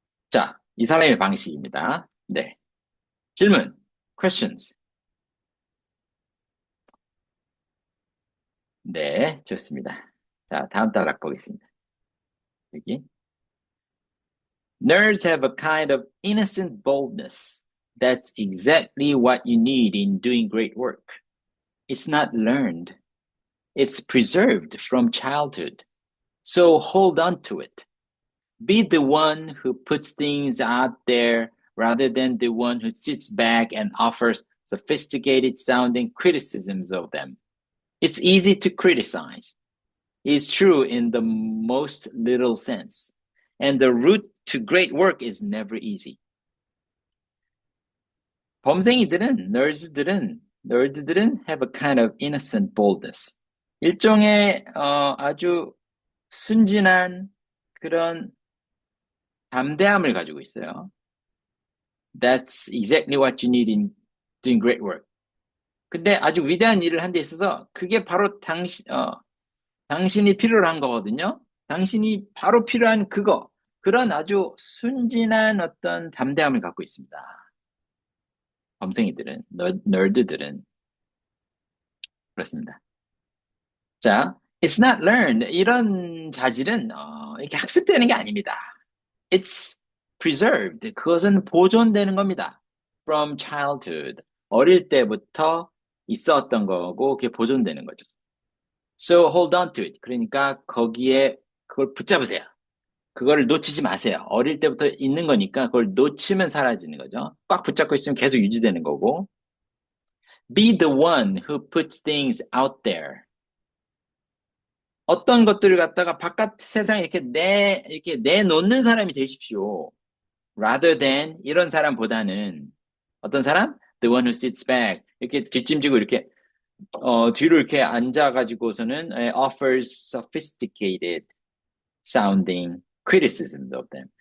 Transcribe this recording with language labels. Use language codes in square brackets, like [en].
[ko] 자, 이 사람의 방식입니다. 네. 질문. [en] questions. [ko] 네, 좋습니다. 자, 다음 단락 보겠습니다. 여기. [en] Nerds have a kind of innocent boldness. That's exactly what you need in doing great work. It's not learned. It's preserved from childhood. So hold on to it. Be the one who puts things out there rather than the one who sits back and offers sophisticated sounding criticisms of them. It's easy to criticize. It's true in the most literal sense. And the route to great work is never easy. [ko] 범생이들은, nerd들은 [en] have a kind of innocent boldness. [ko] 일종의 아주 순진한 그런 담대함을 가지고 있어요. [en] That's exactly what you need in doing great work. [ko] 근데 아주 위대한 일을 한 데 있어서 그게 바로 당신이 필요로 한 거거든요. 당신이 바로 필요한 그거. 그런 아주 순진한 어떤 담대함을 갖고 있습니다. 범생이들은, 널드들은. 그렇습니다. [en] 자, it's not learned. [ko] 이런 자질은 이렇게 학습되는 게 아닙니다. [en] It's preserved. [ko] 그것은 보존되는 겁니다. [en] From childhood. [ko] 어릴 때부터 있었던 거고 그게 보존되는 거죠. [en] So hold on to it. [ko] 그러니까 거기에 그걸 붙잡으세요. 그거를 놓치지 마세요. 어릴 때부터 있는 거니까 그걸 놓치면 사라지는 거죠. 꽉 붙잡고 있으면 계속 유지되는 거고. [en] Be the one who puts things out there. [ko] 어떤 것들을 갖다가 바깥 세상에 이렇게 내놓는 사람이 되십시오. [en] Rather than [ko] 이런 사람보다는 어떤 사람? [en] The one who sits back. [ko] 이렇게 뒷짐지고 이렇게 뒤로 이렇게 앉아가지고서는 [en] offers sophisticated sounding criticism of them.